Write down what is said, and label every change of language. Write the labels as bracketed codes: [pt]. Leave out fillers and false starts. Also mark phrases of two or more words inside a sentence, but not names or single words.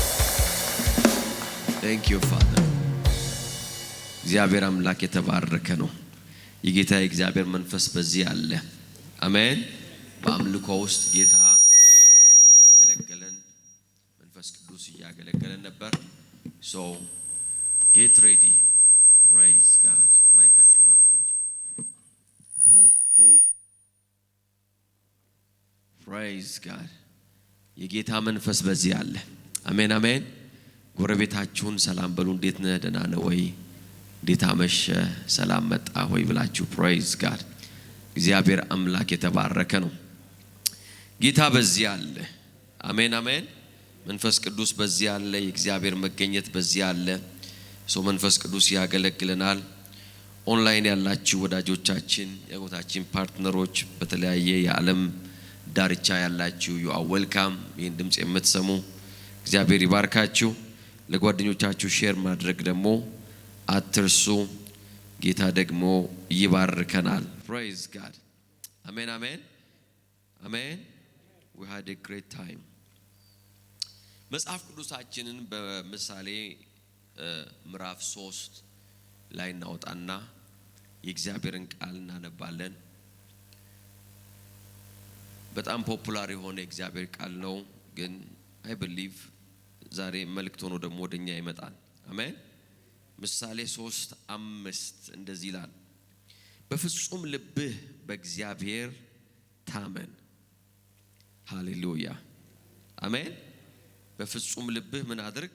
[en] Thank you Father [am] እግዚአብሔር አምላክ የተባረከ ነው የጌታ የእግዚአብሔር መንፈስ በዚህ አለ አሜን በአምልኮ ውስጥ ጌታ ያገለገለን መንፈስ ቅዱስ ያገለገለን ነበር [en] so get ready praise God [am] ማይካችሁን አጥፉ እንጂ [en] praise God [am] የጌታ መንፈስ በዚህ አለ አሜን አሜን ጎረቤታችሁን ሰላም በሉ እንዴት ነህ ደህና ነህ ወይ እንዴት አመሸ ሰላም መጣ ሆይ ብላችሁ [en] praise God [am] እግዚአብሔር አምላክ የተባረከ ነው ጌታ በዚህ አለ አሜን አሜን መንፈስ ቅዱስ በዚህ አለ የእግዚአብሔር መገኘት በዚህ አለ ሰው መንፈስ ቅዱስ ያገለግለናል ኦንላይን ያላችሁ ወዳጆቻችን የህይወታችን ፓርትነሮች በተለያየ የዓለም ዳርቻ ያላችሁ [en] you are welcome። [am] ይህን ድምጽ የምትሰሙ እግዚአብሔር ይባርካችሁ። ለጓደኞቻችሁ ሼር ማድረግ ደግሞ አትርሱ። ጌታ ደግሞ ይባርከናል። [en] praise God amen amen amen we had a great time። [am] መጽሐፍ ቅዱሳችንን በምሳሌ ምዕራፍ 3 ላይ እናወጣና የእግዚአብሔርን ቃል እናነባለን። በጣም ፖፑላር የሆነ የእግዚአብሔር ቃል ነው፣ ግን [en] I believe [am] ዛሬ መልእክት ሆኖ ደግሞ ወደኛ ይመጣል። አሜን። ምሳሌ 3:5 እንደዚህ ይላል፣ በፍጹም ልብህ በእግዚአብሔር ታመን። ሃሌሉያ አሜን። በፍጹም ልብህ ምን አድርግ?